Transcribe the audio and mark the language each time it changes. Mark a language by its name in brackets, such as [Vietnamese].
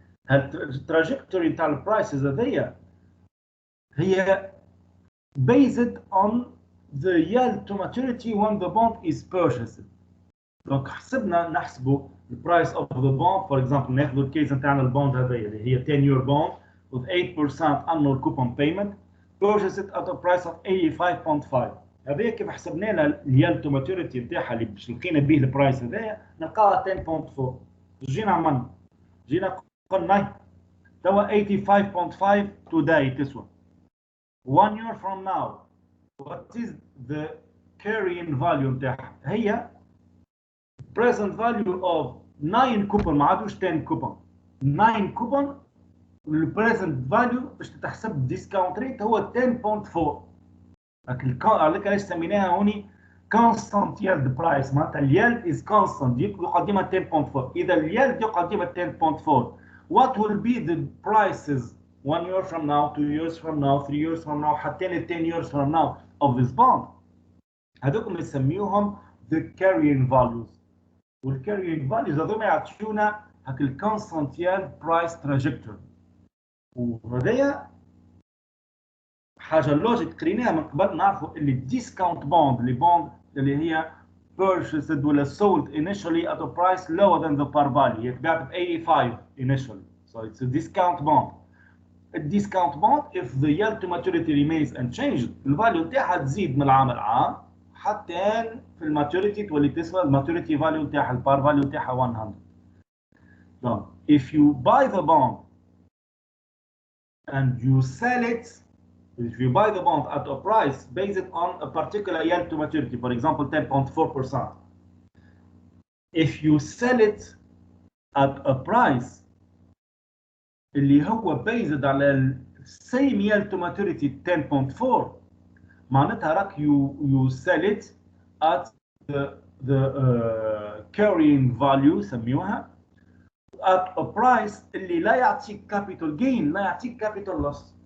[Arabic] التراجكتوري نتاع البرايسز هذه هي [English] based on the yield to maturity when the bond is purchased. [Arabic] دونك نحسبوا البرايس [English] of the bond for example [Arabic] ناخذوا الكيس نتاعنا البوند هذه اللي هي [English] 10 year bond with 8% annual coupon payment purchased at a price of 85.5. [Arabic] هذه كيف حسبنا لها اليال تو ماتوريتي نتاعها اللي باش لقينا به البرايس هذايا نلقاها 10.4. جينا عملنا قلنا توا 85.5 [English] today [Arabic] تسوى [English] 1 year from now what is the carrying value [Arabic] نتاعها؟ هي [English] present value of 9 coupon [Arabic] ما عادوش 10 coupon 9 coupon البريزنت فاليو باش تتحسب ديسكاونت ريت هو 10.4. عليك علاش سميناها هوني كونستانت يلد برايس معناتها اليلد از كونستانت يقعد ديما 10.4. اذا اليلد يقعد ديما 10.4 [English] what will be the prices 1 year from now 2 years from now 3 years from now حتى ل 10 years from now of this bond؟ [Arabic] هذوكم نسميوهم [English] the carrying values. [Arabic] وال [English] carrying values [Arabic] هذوما يعطيونا هاك الكونستانت يلد برايس تراجكتوري. وهذايا حاجه لوجيك قريناها من قبل نعرفوا اللي الديسكاونت بوند اللي بوند اللي هي [English] purchased [Arabic] ولا [English] sold initially at a price lower than the par value [Arabic] هي تباعت ب 85 initially [English] so it's a discount bond. A discount bond if the yield to maturity remains unchanged [Arabic] الفاليو نتاعها تزيد من العام العام حتى في الماتوريتي تولي تسوى الماتوريتي فاليو نتاعها البار فاليو نتاعها 100. [English] So if you buy the bond and you sell it, if you buy the bond at a price based on a particular yield to maturity, for example 10.4%, if you sell it at a price [Arabic] اللي هو [English] based على same yield to maturity 10.4 [Arabic] معناتها راك [English] you sell it at the carrying value سميوها at a price [Arabic] اللي لا يعطيك [English] capital gain [Arabic] لا يعطيك [English] capital loss.